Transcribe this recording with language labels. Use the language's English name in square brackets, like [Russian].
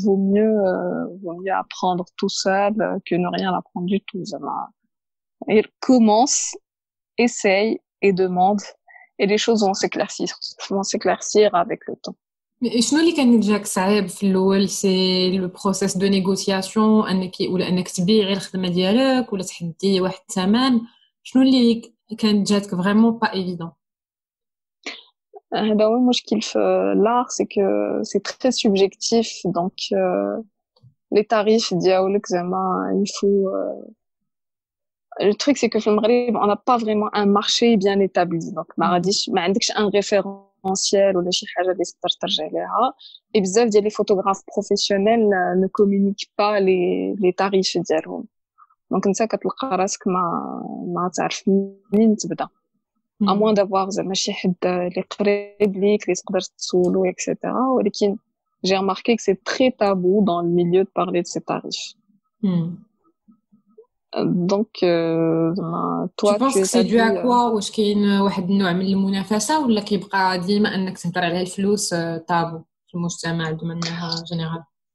[French] Vaut mieux apprendre tout seul que ne rien apprendre du tout. Et commence, essaye et demande, et les choses vont s'éclaircir avec le temps. [Arabic] شنو اللي كان جاك صعيب في الاول؟ [French] سي لو بروسيس دو نيغوسياسيون، [Arabic] انك تبيعي الخدمه ديالك ولا تحدي واحد الثمن؟ شنو اللي كان جاتك [French] فريمون با ايفيدون؟ [Arabic] هذا هو المشكل في [French] l'art, c'est que c'est très subjectif. Donc les tarifs [Arabic] ديالك زعما [French] il faut le truc c'est que [Arabic] في المغرب [French] on n'a pas vraiment un marché bien établi. [Arabic] Donc ما عندكش [French] un référentiel [Arabic] ولا شي حاجه اللي تقدر ترجع ليها. [French] Et [Arabic] بزاف ديال [French] les photographes professionnels ne communiquent pas les tarifs ديالهم. [Arabic] Donc انت كتلقى راسك ما تعرف منين تبدا. [French] À moins d'avoir [Arabic] زعما شي حد اللي قريب ليك اللي تقدر تسولو etc. [French] ولكن j'ai remarqué que c'est très tabou dans le milieu de parler de ces tarifs. Donc toi tu penses que c'est dû à quoi؟ [Arabic] واش كاين واحد النوع من المنافسه ولا كيبقى ديما انك تهضر على الفلوس طابو في المجتمع [French] de manière générale؟